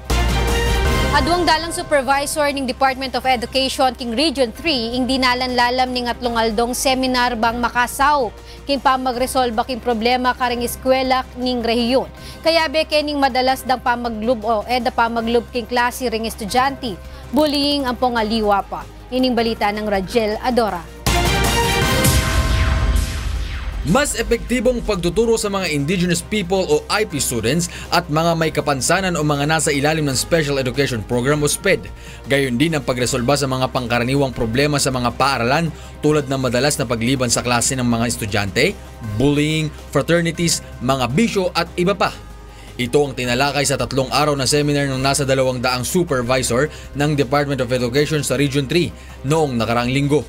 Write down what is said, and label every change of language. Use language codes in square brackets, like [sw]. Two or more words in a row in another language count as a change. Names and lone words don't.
[pam] Aduang dalang supervisor ng Department of Education king Region 3 ing dinalan-lalam ning atlong-aldong seminar bang makasaw king pamagresolba king problema karing eskwela ning rehiyon. Kaya beke ning madalas dang pamaglub o da pamaglub king klase ring estudyante. Bullying ang pongaliwa pa. Ining balita ng Rajel Adora. [tl] Mas epektibong pagtuturo sa mga indigenous people o IP students at mga may kapansanan o mga nasa ilalim ng Special Education Program o SPED. Gayon din ang pagresolba sa mga pangkaraniwang problema sa mga paaralan tulad ng madalas na pagliban sa klase ng mga estudyante, bullying, fraternities, mga bisyo at iba pa. Ito ang tinalakay sa 3 araw na seminar ng nasa 200 supervisor ng Department of Education sa Region 3 noong nakaraang linggo.